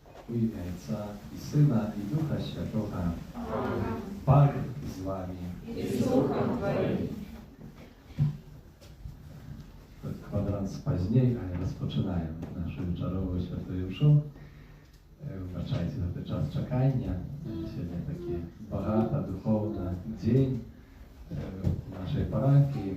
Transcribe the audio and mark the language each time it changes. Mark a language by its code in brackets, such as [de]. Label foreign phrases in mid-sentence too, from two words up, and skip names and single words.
[uk] У ім'я Отця і Сина, і Духа Святого. Пан з вами. І з Духом Твоїм. [pl] Kwadrans później, ale rozpoczynają naszą wieczorową świętą mszą. Wybaczajcie za ten czas czekania. Dzisiaj taki bogaty, duchowny dzień w naszej parafii.